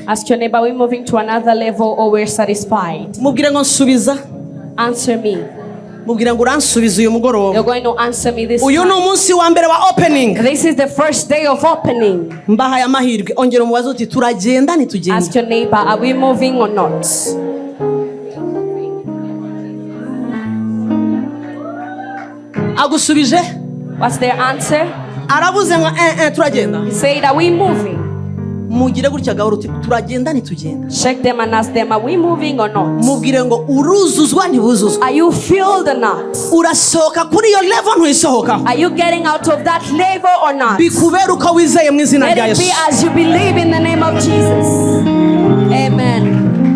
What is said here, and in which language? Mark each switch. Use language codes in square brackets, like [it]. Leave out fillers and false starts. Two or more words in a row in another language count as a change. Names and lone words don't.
[en] Ask your neighbor, we moving to another level or we're satisfied? [rw] Mubwire ngo nsubiza. [en] Answer me. [rw] mubwira ngo uransubiza uyu mugoroba. [en] You're going to answer me this [rw] Uyu ni [en] time. [rw] umunsi wa mbere wa opening. [en] This is the first day of opening. [rw] Mbahaye amahirwe. Ongera umubaze uti turagenda ntitugenda. [en] Ask your neighbor, are we moving or not? [rw] Agusubije? [en] What's their answer? [rw] Aravuze ngo turagenda. [en] He said, are we moving? [rw] Mugire gutya gahoro uti turagenda ntitugenda. [en] Check them and ask them, are we moving or not? [rw] Mubwire ngo uruzuzwa ntibuzuzwa. [en] Are you filled or not? [rw] Urasohoka kuri iyo level ntuyisohoka. [en] Are you getting out of that level or not? [rw] Bikubera uko wizeye mu izina [en] Let [rw] rya [en] it [rw] Yesu. [en] be as you believe in the name of Jesus. Amen.